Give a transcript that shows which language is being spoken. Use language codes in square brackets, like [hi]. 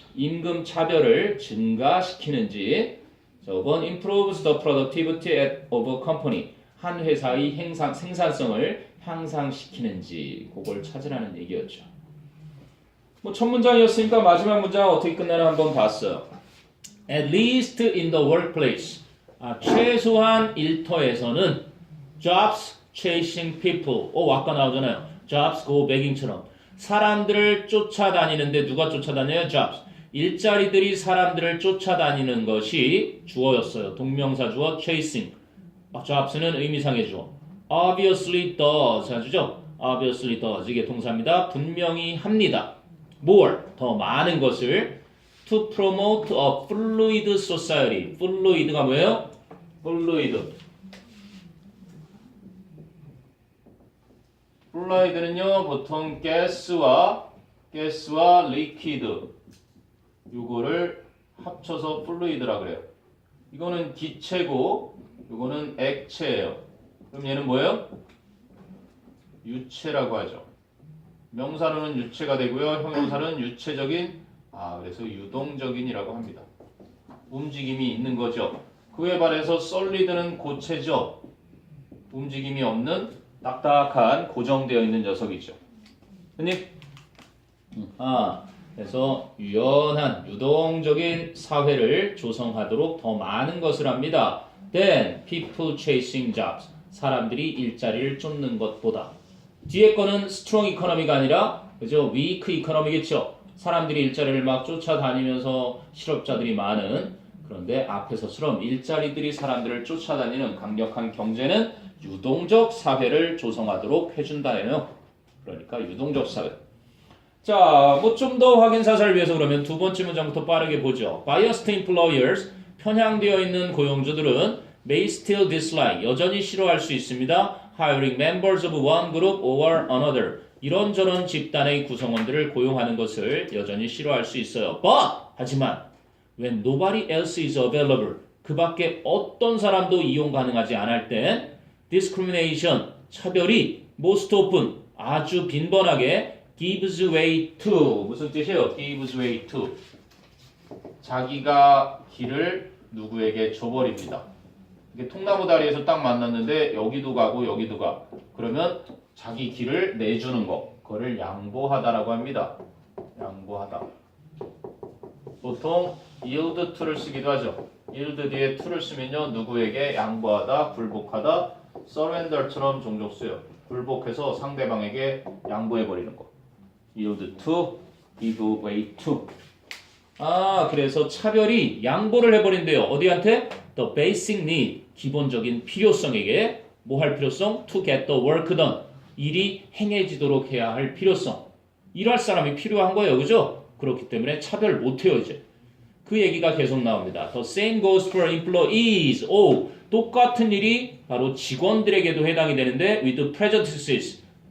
[ko] 임금 차별을 증가시키는지. [en] 5번 improves the productivity of a company. [ko] 한 회사의 생산성을 향상시키는지. 그걸 찾으라는 얘기였죠. 뭐 첫 문장이었으니까 마지막 문장 어떻게 끝나나 한번 봤어요. [en] At least in the workplace. [ko] 최소한 일터에서는 [en] jobs chasing people. [ko] 아까 나오잖아요. [en] jobs go begging처럼. [ko] 사람들을 쫓아다니는데 누가 쫓아다녀요? [en] jobs. [ko] 일자리들이 사람들을 쫓아다니는 것이 주어였어요. 동명사 주어 chasing. jobs는 의미상의 주어. [en] obviously does 해주죠. obviously does. [ko] 이게 동사입니다. 분명히 합니다. more. 더 많은 것을 [en] to promote a fluid society. [ko] fluid가 뭐예요? fluid. fluid는요, 보통 가스와 liquid 요거를 합쳐서 fluid라 그래요. 이거는 기체고 요거는 액체예요. 그럼 얘는 뭐예요? 유체라고 하죠. 명사로는 유체가 되고요. 형용사는 유체적인, 그래서 유동적인이라고 합니다. 움직임이 있는 거죠. 그에 반해서 solid는 고체죠. 움직임이 없는 딱딱한 고정되어 있는 녀석이죠. 형님? 그래서 유연한 유동적인 사회를 조성하도록 더 많은 것을 합니다. [en] Then people chasing jobs. [ko] 사람들이 일자리를 쫓는 것보다. 뒤에 거는 strong economy가 아니라 그죠? [en] weak economy겠죠. [ko] 사람들이 일자리를 막 쫓아다니면서 실업자들이 많은. 그런데 앞에서처럼 일자리들이 사람들을 쫓아다니는 강력한 경제는 유동적 사회를 조성하도록 해준다예요. 그러니까 유동적 사회. 자, 뭐 좀 더 확인 사살을 위해서 그러면 두 번째 문장부터 빠르게 보죠. [en] Biased employers, [ko] 편향되어 있는 고용주들은 [en] may still dislike, [ko] 여전히 싫어할 수 있습니다. [en] Hiring members of one group over another. [ko] 이런저런 집단의 구성원들을 고용하는 것을 여전히 싫어할 수 있어요. But, 하지만 [en] when nobody else is available, [ko] 그 밖에 어떤 사람도 이용 가능하지 않을 땐 discrimination, 차별이 [en] most often, [ko] 아주 빈번하게 [en] gives way to, [ko] 무슨 뜻이에요? [en] gives way to. [ko] 자기가 길을 누구에게 줘버립니다. 이게 통나무 다리에서 딱 만났는데 여기도 가고 여기도 가. 그러면 자기 길을 내주는 거. 그거를 양보하다라고 합니다. 양보하다. 보통 yield to를 쓰기도 하죠. yield 뒤에 to를 쓰면요. 누구에게 양보하다, 굴복하다, surrender처럼 종종 쓰여요. 굴복해서 상대방에게 양보해버리는 거. [en] yield to, give way to. [ko] 그래서 차별이 양보를 해버린대요. 어디한테? [en] The basic need, [ko] 기본적인 필요성에게. 뭐 할 필요성? [en] To get the work done. [ko] 일이 행해지도록 해야 할 필요성. 일할 사람이 필요한 거예요. 그죠? 그렇기 때문에 차별 못해요 이제. 그 얘기가 계속 나옵니다. [en] The same goes for employees. [ko] 오, 똑같은 일이 바로 직원들에게도 해당이 되는데 [en] with prejudices.